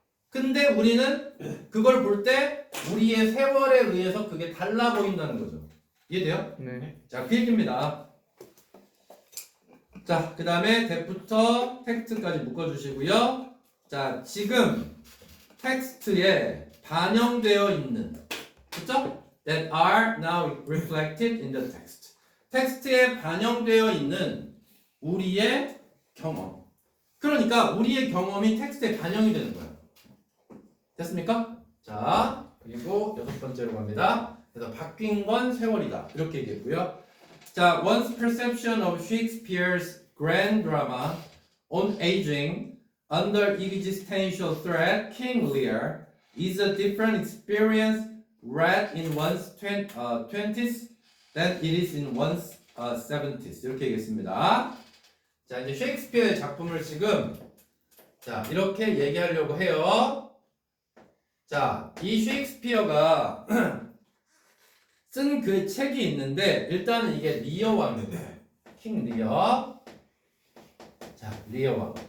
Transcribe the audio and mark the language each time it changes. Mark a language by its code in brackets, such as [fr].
[ko] 근데 우리는 그걸 볼 때 우리의 세월에 의해서 그게 달라 보인다는 거죠. 이해돼요? 네. 자, 그 얘기입니다. 자, 그 다음에 that부터 텍스트까지 묶어주시고요. 자, 지금 텍스트에 반영되어 있는, 그쵸? [en] That are now reflected in the text. [ko] 텍스트에 반영되어 있는 우리의 경험. 그러니까 우리의 경험이 텍스트에 반영이 되는 거예요. 됐습니까? 자, 그리고 6번째로 갑니다. 그래서 바뀐 건 세월이다. 이렇게 얘기했고요. [en] 자, one's perception of Shakespeare's grand drama on aging under existential threat, King Lear, is a different experience read in one's 20s than it is in one's 70s. [ko] 이렇게 얘기했습니다. 자, 이제 셰익스피어의 작품을 지금 자, 이렇게 얘기하려고 해요. 자, 이 셰익스피어가 쓴 그 책이 있는데 일단은 이게 리어 왕이에요. 킹 리어. 자, 리어 왕.